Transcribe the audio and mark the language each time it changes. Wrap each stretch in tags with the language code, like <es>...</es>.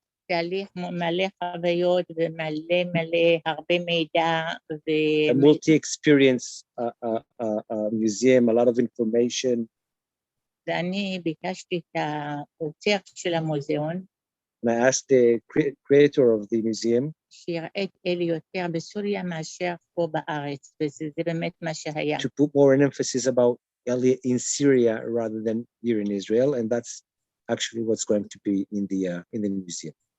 <he>תהליך מלא חוויות ומלא הרבה מידע.</he> <en>A multi-experience museum, a lot of information.</en> <he>ואני ביקשתי את האוצר של המוזיאון,</he> <en>And I asked the creator of the museum</en> <he>שיראה את אלי יותר בסוריה מאשר פה בארץ, וזה באמת מה שהיה.</he> <en>to put more an emphasis about Eli in Syria rather than here in Israel, and that's actually what's going to be in the museum.</en>